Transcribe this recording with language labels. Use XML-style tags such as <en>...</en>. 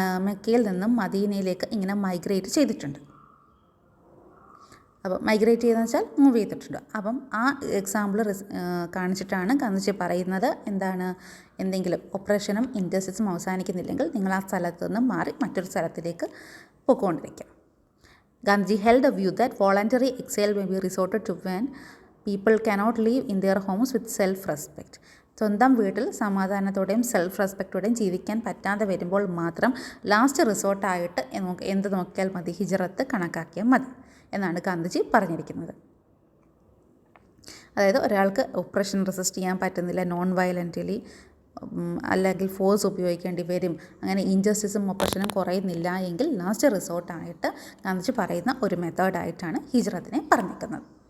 <ml>മെക്കയിൽ നിന്നും മദീനയിലേക്ക് ഇങ്ങനെ മൈഗ്രേറ്റ് ചെയ്തിട്ടുണ്ട്. അപ്പോൾ മൈഗ്രേറ്റ് ചെയ്തെന്ന് വെച്ചാൽ മൂവ് ചെയ്തിട്ടുണ്ട്. അപ്പം ആ എക്സാമ്പിൾ കാണിച്ചിട്ടാണ് ഗാന്ധിജി പറയുന്നത് എന്താണ്, എന്തെങ്കിലും ഒപ്രഷനും ഇൻജസ്റ്റിസും അവസാനിക്കുന്നില്ലെങ്കിൽ നിങ്ങൾ ആ സ്ഥലത്ത് നിന്ന് മാറി മറ്റൊരു സ്ഥലത്തിലേക്ക് പോയിക്കൊണ്ടിരിക്കുക.</ml> <en>Gandhiji held a view that voluntary exile may be resorted to when people cannot live in their homes with self-respect.</en> <ml>സ്വന്തം വീട്ടിൽ സമാധാനത്തോടെയും സെൽഫ് റെസ്പെക്റ്റോടെയും ജീവിക്കാൻ പറ്റാതെ വരുമ്പോൾ മാത്രം ലാസ്റ്റ് റിസോർട്ടായിട്ട് എന്ത് നോക്കിയാൽ മതി, ഹിജ്റത്ത് കണക്കാക്കിയാൽ മതി എന്നാണ് ഗാന്ധിജി പറഞ്ഞിരിക്കുന്നത്. അതായത് ഒരാൾക്ക് ഒപ്രഷൻ റെസിസ്റ്റ് ചെയ്യാൻ പറ്റുന്നില്ല, നോൺ വയലൻ്റലി അല്ലെങ്കിൽ ഫോഴ്സ് ഉപയോഗിക്കേണ്ടി വരും, അങ്ങനെ ഇൻജസ്റ്റിസും ഒപ്രഷനും കുറയുന്നില്ല എങ്കിൽ ലാസ്റ്റ് റിസോർട്ടായിട്ട് ഗാന്ധിജി പറയുന്ന ഒരു മെത്തേഡായിട്ടാണ് ഹിജ്റത്തിനെ പറഞ്ഞിരിക്കുന്നത്.</ml>